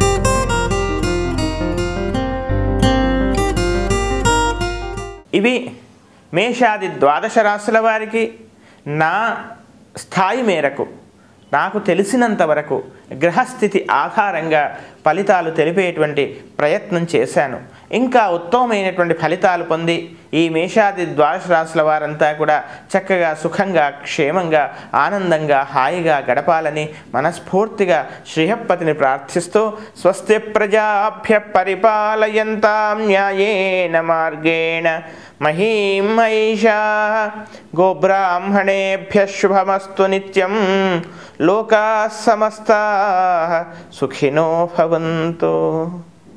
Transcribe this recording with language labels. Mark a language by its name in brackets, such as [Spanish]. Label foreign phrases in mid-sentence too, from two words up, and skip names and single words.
[Telugu] ఇవి మేషాది ద్వాదశ రాశుల వారికి నా స్థాయి మేరకు నాకు తెలిసినంత వరకు గ్రహస్థితి ఆధారంగా ఫలితాలు తెలిపేటువంటి ప్రయత్నం చేశాను. ఇంకా ఉత్తమమైనటువంటి ఫలితాలు పొంది ఈ మేషాది ద్వాదశ రాశుల వారంతా కూడా చక్కగా సుఖంగా క్షేమంగా ఆనందంగా హాయిగా గడపాలని మనస్ఫూర్తిగా శ్రీహప్పతిని ప్రార్థిస్తూ [Sanskrit] స్వస్తి ప్రజాభ్య పరిపాలయంతాం న్యాయేన మార్గేణ మహీం మహిషాః గోబ్రాహ్మణేభ్యః శుభమస్తు నిత్యం లోకాః సమస్తాః సుఖినో భవంతు.